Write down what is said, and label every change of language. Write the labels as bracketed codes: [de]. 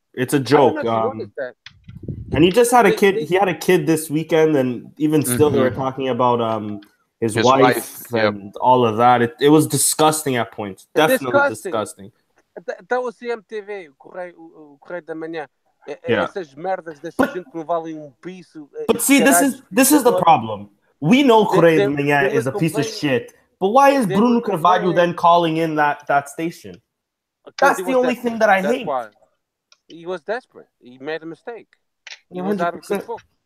[en] It's a joke. That. And he just had a kid. He had a kid this weekend, and even still, they were talking about his wife and all of that. It was disgusting at points. Definitely disgusting. That was CMTV, o Correio da Manhã. [pt] Essas merdas dessa gente que não valem piso. [en] But see, this is the problem. We know Correio da Manhã is a piece of shit, but why is Bruno Carvalho then calling in that station? That's the only thing that I hate. Why. He was desperate. He made a mistake. He was out of control.